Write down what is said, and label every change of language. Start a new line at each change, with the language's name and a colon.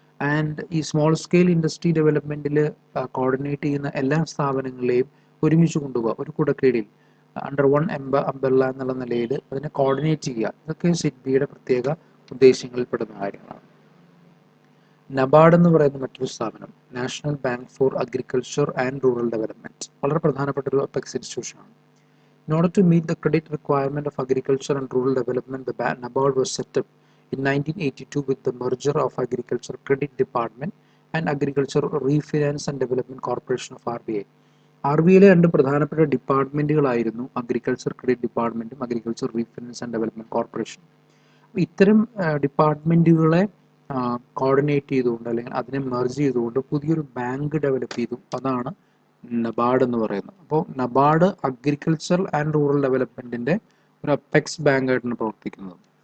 Malayalam: And ഈ small scale industry ഡെവലപ്മെൻറ്റിൽ coordinate ചെയ്യുന്ന എല്ലാ സ്ഥാപനങ്ങളെയും ഒരുമിച്ച് കൊണ്ടുപോകുക, ഒരു കുടക്കീഴിൽ
English: under one umbrella
Malayalam: എന്നുള്ള നിലയിൽ അതിനെ കോർഡിനേറ്റ് ചെയ്യുക. ഇതൊക്കെ സിഡ്ബിയുടെ പ്രത്യേക ഉദ്ദേശങ്ങളിൽപ്പെടുന്ന കാര്യങ്ങളാണ്. നബാർഡ് എന്ന് പറയുന്ന മറ്റൊരു സ്ഥാപനം, national bank for agriculture and rural development, വളരെ പ്രധാനപ്പെട്ട ഒരു apex ഇൻസ്റ്റിറ്റ്യൂഷനാണ്.
English: In order to meet the credit requirement of agriculture and rural development, the NABARD was set up in 1982 with the merger of Agriculture Credit Department and Agriculture Refinance and Development Corporation of RBI.
Malayalam: RBIയിലെ രണ്ട് പ്രധാനപ്പെട്ട ഡിപ്പാർട്ട്മെൻറ്റുകളായിരുന്നു agriculture credit ഡിപ്പാർട്ട്മെൻറ്റും agriculture refinance and development corporation. ഇത്തരം ഡിപ്പാർട്ട്മെൻറ്റുകളെ coordinate ചെയ്തുകൊണ്ട് അല്ലെങ്കിൽ അതിനെ merge ചെയ്തുകൊണ്ട് പുതിയൊരു bank develop ചെയ്തു. അതാണ് നബാർഡ് എന്ന് പറയുന്നത്. അപ്പോൾ നബാർഡ് അഗ്രികൾച്ചർ ആൻഡ് റൂറൽ ഡെവലപ്മെൻറ്റിൻ്റെ ഒരു അപ്പെക്സ് ബാങ്കായിട്ടാണ് പ്രവർത്തിക്കുന്നത്.